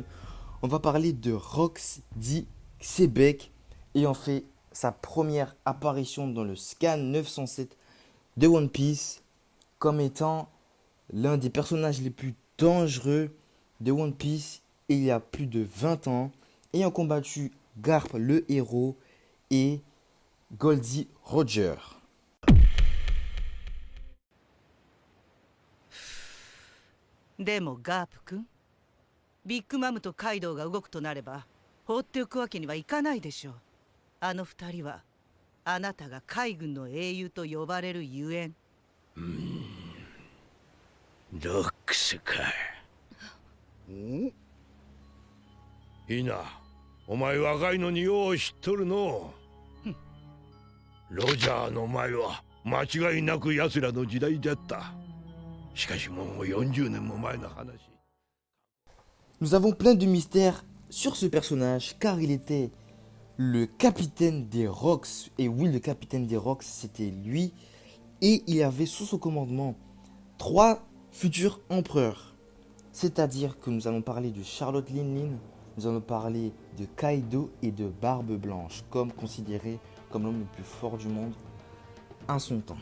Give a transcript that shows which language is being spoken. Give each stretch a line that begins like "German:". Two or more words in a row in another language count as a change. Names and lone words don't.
French: On va parler de Rox dit Xebec ayant fait sa première apparition dans le scan 907 de One Piece comme étant l'un des personnages les plus dangereux de One Piece il y a plus de 20 ans, ayant combattu Garp le héros et Goldie Roger.
Japanese: でもガープ君、ビッグマムとカイドウが動くとなれば放っておくわけにはいかないでしょう。あの二人はあなたが海軍の英雄と呼ばれるゆえん。ロックスか。いいな、お前若いのによう知っとるのう。ロジャーの前は間違いなく奴らの時代だった。しかしもう40年も前の話。
French: Nous avons plein de mystères sur ce personnage car il était le capitaine des Rox. Et oui, le capitaine des Rox, c'était lui. Et il avait sous son commandement 3 futurs empereurs. C'est-à-dire que nous allons parler de Charlotte Linlin, nous allons parler de Kaido et de Barbe Blanche, comme considéré comme l'homme le plus fort du monde à son temps.